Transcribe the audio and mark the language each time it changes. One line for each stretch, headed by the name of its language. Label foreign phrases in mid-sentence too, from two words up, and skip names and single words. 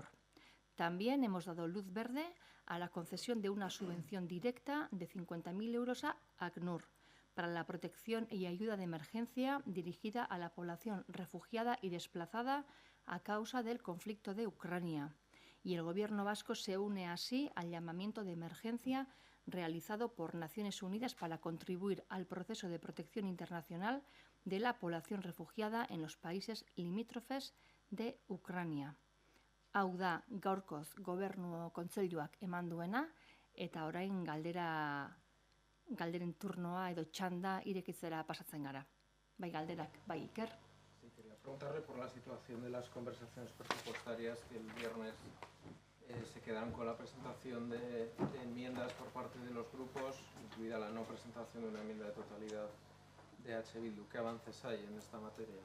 Spanish: También hemos dado luz verde a la concesión de una subvención directa de 50.000 euros a ACNUR para la protección y ayuda de emergencia dirigida a la población refugiada y desplazada a causa del conflicto de Ucrania. Y el Gobierno vasco se une así al llamamiento de emergencia realizado por Naciones Unidas para contribuir al proceso de protección internacional de la población refugiada en los países limítrofes de Ucrania.
Basque: Hau da gaurkoz Gobernu Kontseiluak eman duena, eta orain galderen turnoa edo txanda irekitzera pasatzen gara. Bai galderak, bai Iker.
Spanish: Sí, quería preguntarle por la situación de las conversaciones presupuestarias que el viernes se quedaron con la presentación de enmiendas por parte de los grupos, incluida la no presentación de una enmienda de totalidad de H. Bildu. ¿Qué avances hay en esta materia?